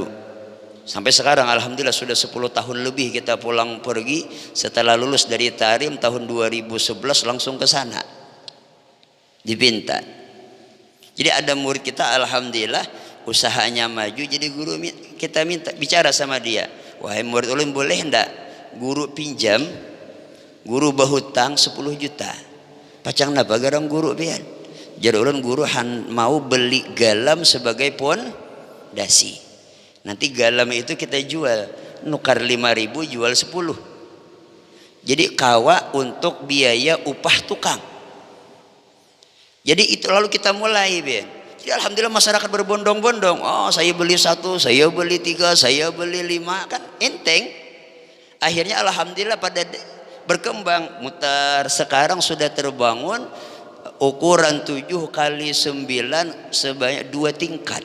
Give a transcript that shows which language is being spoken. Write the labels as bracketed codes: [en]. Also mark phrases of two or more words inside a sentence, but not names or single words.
[id] Sampai sekarang alhamdulillah sudah 10 tahun lebih kita pulang pergi. Setelah lulus dari Tarim tahun 2011 langsung ke sana di Bintan. Jadi ada murid kita alhamdulillah usahanya maju, jadi guru kita minta bicara sama dia, wahai murid ulun boleh ndak guru pinjam, guru berhutang 10 juta. [bjn] Pacang napa garang guru pian? Jadi ulun guru mau beli galam sebagai pondasi. [id] Nanti galam itu kita jual, nukar 5.000 jual 10. Jadi kawa untuk biaya upah tukang. Jadi itu lalu kita mulai, Ben. Jadi alhamdulillah masyarakat berbondong-bondong. Oh, saya beli 1, saya beli 3, saya beli 5, kan enteng. Akhirnya alhamdulillah pada berkembang, mutar. Sekarang sudah terbangun ukuran 7 kali 9 sebanyak 2 tingkat.